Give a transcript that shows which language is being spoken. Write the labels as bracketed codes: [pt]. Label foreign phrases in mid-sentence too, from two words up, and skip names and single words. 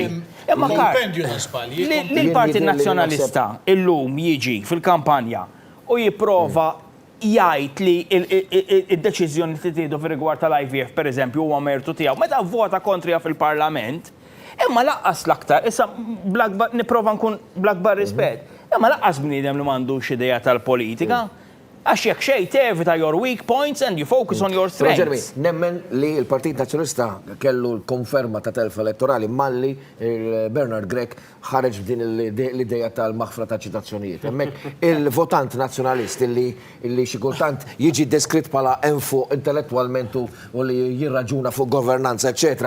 [mt] Imma l-Partit Nazzjonalista llum jiġi fil-kampanja u jipprova jgħid li id-deċiżjoni li tieħdu fir-rigward tal-IVF pereżempju huwa mertu tiegħu. Meta vvota kontrija fil-Parlament, imma laqqas l-aktar, issa nipprova nkun bl-akbar rispett, imma laqqas bniedem li m'għandux idea tal-politika. Għax jekk xejn tevita [en] your weak points and you focus on your strengths. [mt] Nemmen li l-Partit Nazzjonalista kellu l-konferma ta' telf elettorali malli Bernard Grech ħareġ b'din l-ideja tal-maħfra ta' ċitazzjonijiet. Hemmhekk il-votant nazzjonalist illi xi kultant jiġi deskritt bħala enfu intellettwalment u li jirraġuna fuq governanza, eċetera.